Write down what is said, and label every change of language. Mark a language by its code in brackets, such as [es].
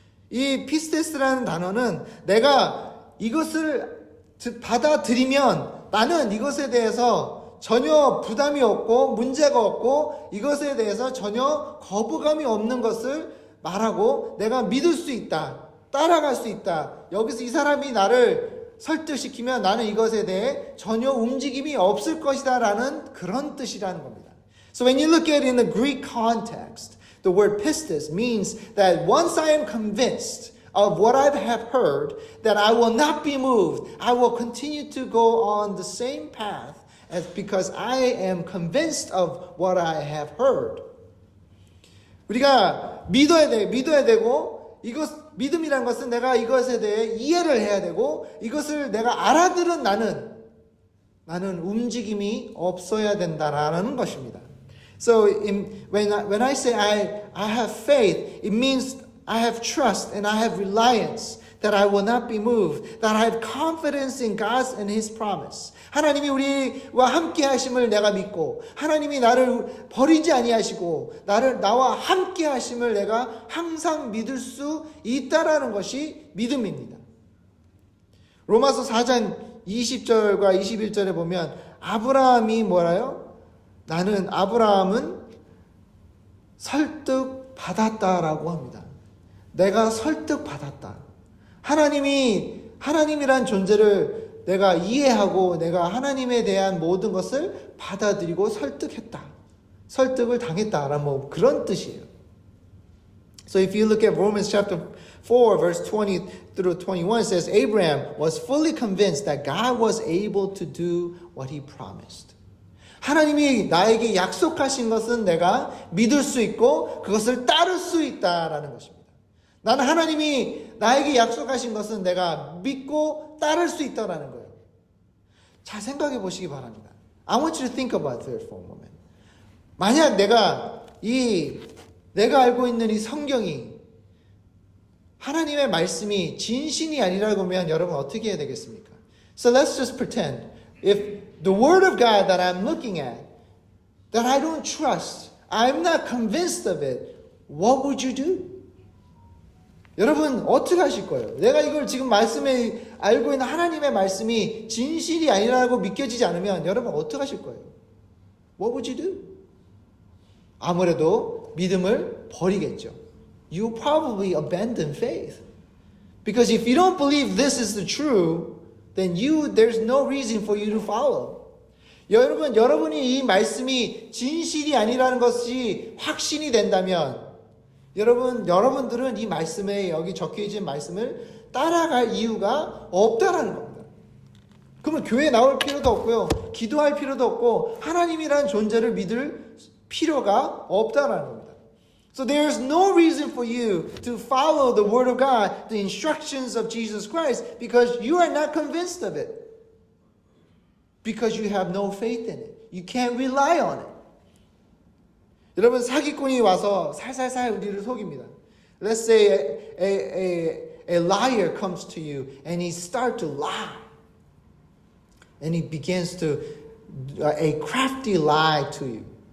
[ko] 이 피스테스라는 단어는 내가 이것을 받아들이면 나는 이것에 대해서 전혀 부담이 없고 문제가 없고 이것에 대해서 전혀 거부감이 없는 것을 말하고 내가 믿을 수 있다. 따라갈 수 있다. 여기서 이 사람이 나를 설득시키면 나는 이것에 대해 전혀 움직임이 없을 것이다 라는 그런 뜻이라는 겁니다. [en] So when you look at it in the Greek context, the word pistis means that once I am convinced of what I have heard, that I will not be moved. I will continue to go on the same path because I am convinced of what I have heard. [ko] 우리가 믿어야 되고 믿음이란 것은 내가 이것에 대해 이해를 해야 되고 이것을 내가 알아들은 나는 움직임이 없어야 된다라는 것입니다. [en] So when I say I have faith, it means I have trust and I have reliance that I will not be moved, that I have confidence in God and His promise. [ko] 하나님이 우리와 함께 하심을 내가 믿고 하나님이 나를 버리지 아니하시고 나와 함께 하심을 내가 항상 믿을 수 있다라는 것이 믿음입니다. 로마서 4장 20절과 21절에 보면 아브라함이 뭐라요? 아브라함은 설득받았다라고 합니다. 내가 설득받았다. 하나님이란 존재를 내가 이해하고 내가 하나님에 대한 모든 것을 받아들이고 설득했다. 설득을 당했다라는 뭐 그런 뜻이에요. [en] So if you look at Romans chapter 4 verse 20 through 21 it says Abraham was fully convinced that God was able to do what he promised. [ko] 하나님이 나에게 약속하신 것은 내가 믿을 수 있고 그것을 따를 수 있다라는 것입니다. 나는 하나님이 나에게 약속하신 것은 내가 믿고 따를 수 있다라는 거예요. 잘 생각해 보시기 바랍니다. [en] I want you to think about it for a moment. [ko] 만약 내가 알고 있는 이 성경이 하나님의 말씀이 진실이 아니라고 하면 여러분 어떻게 해야 되겠습니까? [en] So let's just pretend if the word of God that I'm looking at that I don't trust, I'm not convinced of it, what would you do? [ko] 여러분 어떻게 하실 거예요? 내가 이걸 지금 말씀에 알고 있는 하나님의 말씀이 진실이 아니라고 믿겨지지 않으면 여러분 어떻게 하실 거예요? [en] What would you do? [ko] 아무래도 믿음을 버리겠죠. [en] You probably abandon faith. Because if you don't believe this is the true, then there's no reason for you to follow. [ko] 여러분이 이 말씀이 진실이 아니라는 것이 확신이 된다면 여러분들은 이 말씀에 여기 적혀있는 말씀을 따라갈 이유가 없다라는 겁니다. 그러면 교회에 나올 필요도 없고요. 기도할 필요도 없고 하나님이라는 존재를 믿을 필요가 없다라는 겁니다. [en] So there's no reason for you to follow the word of God, the instructions of Jesus Christ, because you are not convinced of it. Because you have no faith in it. You can't rely on it. [ko] 여러분 사기꾼이 와서 살살살 우리를 속입니다. [en] Let's say a liar comes to you and he starts to lie. And he begins to a crafty lie to you.